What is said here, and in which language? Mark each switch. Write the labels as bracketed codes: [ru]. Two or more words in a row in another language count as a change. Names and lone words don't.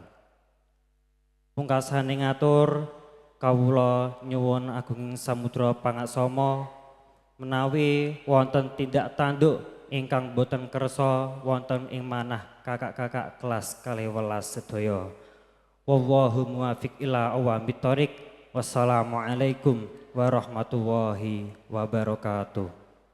[jv] Pungkasane ngatur kawula nyuwun agunging samudra pangaksama menawi wonten tindak tanduk ingkang boten kersa wonten ing manah kakak-kakak kelas 12 sedaya. [ar] والله موفق إلى أقوم الطريق. والسلام عليكم ورحمة الله وبركاته.